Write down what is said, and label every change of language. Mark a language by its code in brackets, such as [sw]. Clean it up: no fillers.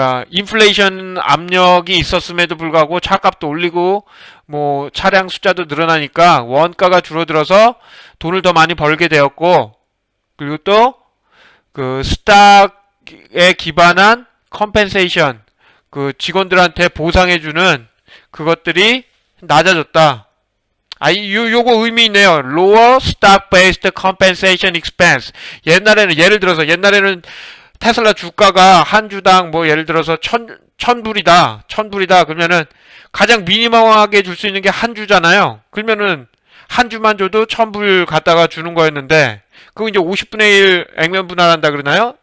[ko] 인플레이션 압력이 있었음에도 불구하고 차값도 올리고 뭐 차량 숫자도 늘어나니까 원가가 줄어들어서 돈을 더 많이 벌게 되었고, 그리고 또 그 스탁에 기반한 컴펜세이션, 그 직원들한테 보상해주는 그것들이 낮아졌다. 요거 의미 있네요. [en] Lower stock-based compensation expense. [ko] 옛날에는 테슬라 주가가 한 주당 뭐 예를 들어서 1000불이다. 그러면은 가장 미니멈하게 줄 수 있는 게 한 주잖아요. 그러면은 한 주만 줘도 1000불 갖다가 주는 거였는데, 그거 이제 50분의 1 액면 분할한다 그러나요?